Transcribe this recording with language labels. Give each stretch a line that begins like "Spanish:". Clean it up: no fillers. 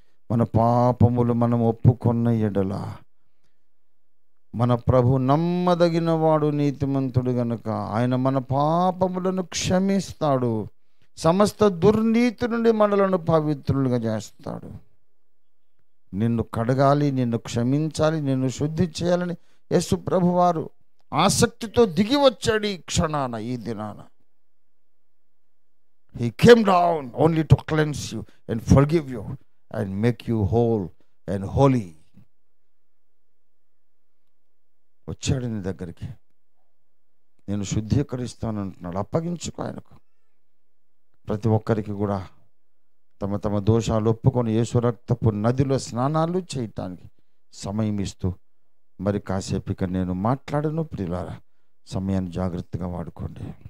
Telugu: మన పాపములు మనం ఒప్పుకొన్న ఎడల మన ప్రభు నమ్మదగిన వాడు, నీతిమంతుడు గనుక ఆయన మన పాపములను క్షమిస్తాడు, సమస్త దుర్నీతి నుండి మనలను పవిత్రులుగా చేస్తాడు. నిన్ను కడగాలి, నిన్ను క్షమించాలి, నిన్ను శుద్ధి చేయాలని యేసు ప్రభువారు ఆసక్తితో దిగి వచ్చాడు ఈ క్షణాన, ఈ దినాన.
English: He came down only to cleanse you and forgive you and make you whole and holy.
Telugu: వచ్చాడు నీ దగ్గరికి, నేను శుద్ధీకరిస్తానంటున్నాడు. అప్పగించుకో ఆయనకు. ప్రతి ఒక్కరికి కూడా తమ తమ దోషాలు ఒప్పుకొని యేసు రక్తపు నదిలో స్నానాలు చేయటానికి సమయం ఇస్తూ, మరి కాసేపు ఇక నేను మాట్లాడను. ప్రియులారా, సమయాన్ని జాగ్రత్తగా వాడుకోండి.